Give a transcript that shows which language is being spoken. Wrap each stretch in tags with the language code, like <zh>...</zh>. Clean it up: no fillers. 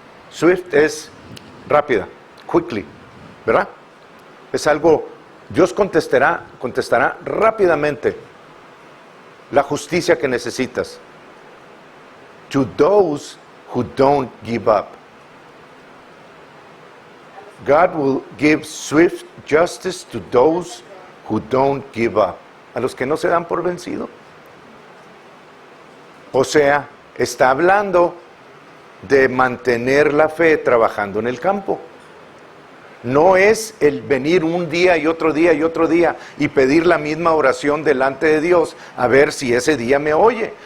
<es>Swift es rápida, quickly, ¿verdad? Es algo, Dios contestará rápidamente la justicia que necesitas.</es> <en>To those who don't give up. God will give swift justice to those who don't give up.</en> <es>A los que no se dan por vencido. O sea, está hablando de mantener la fe trabajando en el campo. No es el venir un día y otro día y otro día y pedir la misma oración delante de Dios a ver si ese día me oye.</es>